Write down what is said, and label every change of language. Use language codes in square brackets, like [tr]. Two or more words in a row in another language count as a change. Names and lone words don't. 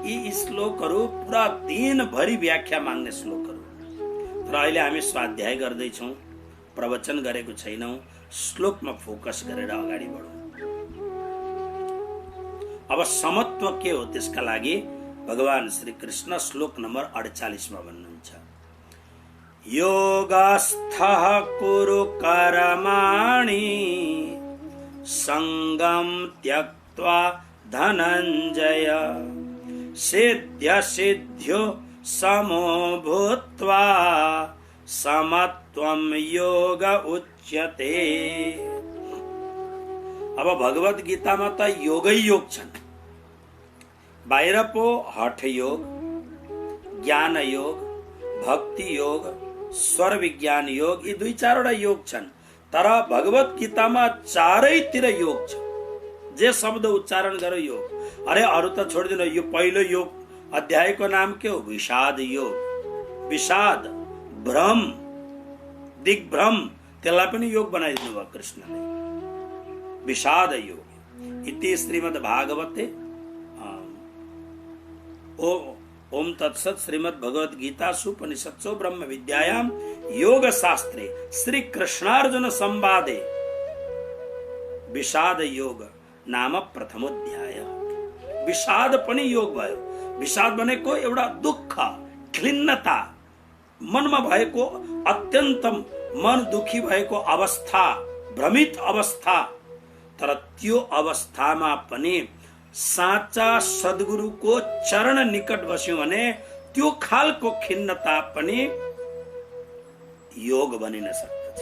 [ne] यी श्लोकहरू पुरा दिनभरि व्याख्या माग्ने श्लोकहरू, तर अहिले हामी स्वाध्याय गर्दैछौँ, प्रवचन गरेको छैनौँ। श्लोकमा फोकस गरेर अगाडि बढौँ। अब समत्व के हो त्यसका लागि भगवान श्री कृष्ण श्लोक नम्बर 48 मा भन्नुहुन्छ, [sa] योगस्थः कुरु कर्माणि संगम त्यक्त्वा धनञ्जय सिद्ध्य सिद्ध्यो समो भूत्वा समत्वम योग उच्यते। [ne] अब भगवत गीतामा त योगै योग छन्। बाहिर पो हठ योग, ज्ञान योग, भक्ति योग, स्वर विज्ञान योग, यी 2-4वटा योग छन्। तर भगवत गीतामा चारैतिर योग छ। जे शब्द उच्चारण गरो योग। अरे अरु त छोडिदिनु, यो पहिलो योग अध्यायको नाम के हो? विषाद योग। विषाद, भ्रम, दिग्भ्रम, त्यसलाई पनि योग बनाइदिनु भयो कृष्णले। [sa] विषाद योग इति श्रीमद् भागवते ओम तत्सत् श्रीमद् भगवद गीता उपनिषत्सु ब्रह्म विद्यायाम योग शास्त्रे श्री कृष्णार्जुन संवादे विषाद योग नाम प्रथमोध्याय। [ne] विषाद पनि योग भयो। विषाद भनेको एउटा दुःख, खिन्नता, मनमा भएको अत्यन्त मन दुखी भएको अवस्था, भ्रमित अवस्था। तर त्यो अवस्थामा पनि साँचा सद्गुरुको चरण निकट बस्यो भने त्यो खालको खिन्नता पनि योग बनिन सक्दछ।